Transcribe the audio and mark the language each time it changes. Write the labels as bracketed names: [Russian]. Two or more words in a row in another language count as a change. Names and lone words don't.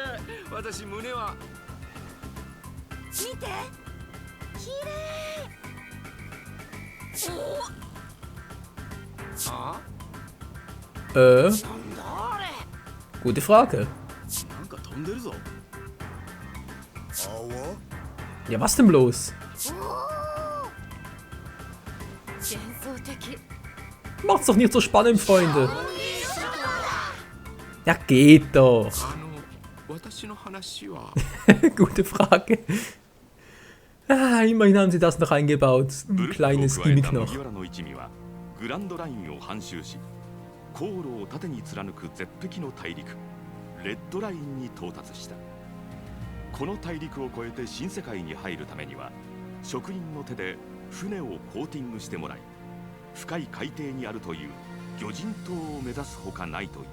[Japanese] 私胸は見て、綺麗。あ [German] Gute Frage. [Japanese] なんか飛んでるぞ。 [German] Ja, was denn bloß? [Japanese] 幻想的。 [German] Macht's doch nicht so spannend, Freunde. Ja, geht doch. [Japanese] 私の話は [German] Gute Frage. Ah, immerhin haben sie das noch eingebaut. Ein kleines Gimmick noch. [Japanese] グランドラインを半周し、航路を縦に貫く絶壁の大陸レッドラインに到達した。この大陸を越えて新世界に入るためには、職人の手で船をコーティングしてもらい、深い海底にあるという魚人島を目指すほかないという。